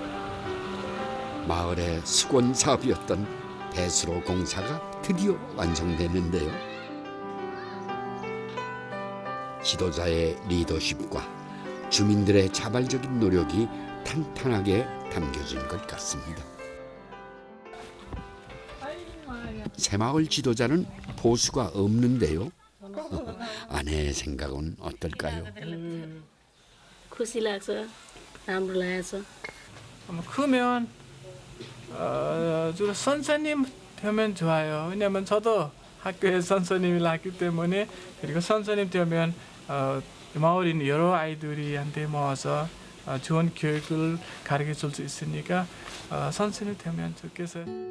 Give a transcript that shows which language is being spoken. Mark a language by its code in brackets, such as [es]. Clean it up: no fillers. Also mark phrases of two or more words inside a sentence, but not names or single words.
[ko] 마을의 수건 사업이었던 배수로 공사가 드디어 완성됐는데요. 지도자의 리더십과 주민들의 자발적인 노력이 탄탄하게 담겨진 것 같습니다. 새마을 지도자는 보수가 없는데요. 아내의 생각은 어떨까요? [ne] खुसी लाग्छ राम्रो लागेछ [ko] 크면 주로 선생님 되면 좋아요. 왜냐면 저도 학교에 선생님이 났기 때문에 그리고 선생님 되면 마을에 있는 여러 아이들이한테 모아서 좋은 교육을 가르쳐 줄 수 있으니까 선생님 되면 좋겠어요.